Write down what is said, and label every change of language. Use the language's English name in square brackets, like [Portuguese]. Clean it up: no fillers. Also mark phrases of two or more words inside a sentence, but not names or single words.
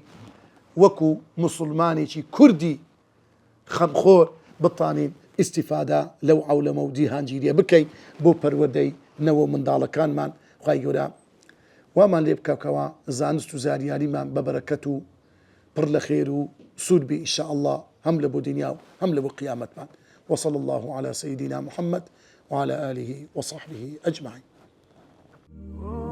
[Central Kurdish] وەکو موسڵمانێکی کوردی خەمخۆر بتوانین ئیسیفادا لەو عەولەمە و جیهانگیریە بکەین بۆ پەروەردەی نەوە منداڵەکانمان خوای گەورە وامان لێ بکەوە زانست و زانیاریمان بە بەرەکەت و پڕ لە خێر و سوود بێ [Arabic] ئینشاء الله [Central Kurdish] هەم لە بۆ دنیا و هەم لە بۆ قیامەتمان [Arabic] وصلى الله على سيدنا محمد وعلى آله وصحبه أجمعين.